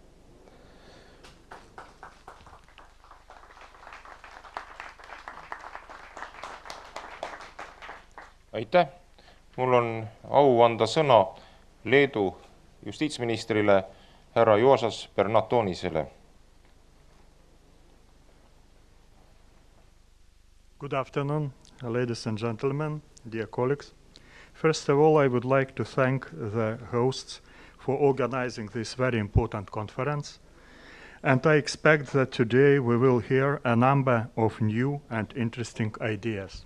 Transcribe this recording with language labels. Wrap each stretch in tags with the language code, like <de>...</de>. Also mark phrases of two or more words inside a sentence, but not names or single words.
<et>Aitäh! Mul on au anda sõna Leedu justiitsministrile härra Juozas Bernatonisele.</et> <en>Good afternoon, ladies and gentlemen, dear colleagues. First of all, I would like to thank the hosts for organizing this very important conference. And I expect that today we will hear a number of new and interesting ideas.</en>